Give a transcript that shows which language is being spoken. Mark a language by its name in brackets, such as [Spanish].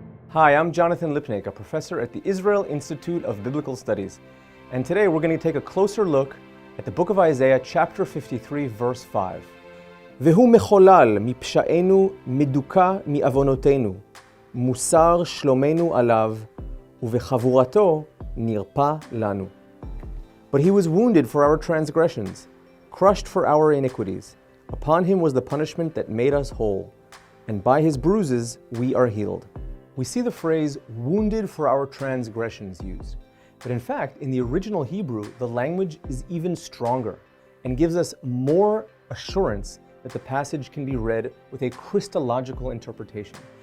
[English] Hi, I'm Jonathan Lipnick, a professor at the Israel Institute of Biblical Studies. And today we're going to take a closer look at the book of Isaiah, chapter 53, verse 5. [Hebrew] והוא מחולל מפשענו מדוכא מעוונותינו, מוסר שלומנו עליו, ובחבורתו נרפא לנו. [English] But he was wounded for our transgressions, crushed for our iniquities. Upon him was the punishment that made us whole, and by his bruises we are healed. We see the phrase wounded for our transgressions used. But in fact, in the original Hebrew, the language is even stronger and gives us more assurance that the passage can be read with a Christological interpretation.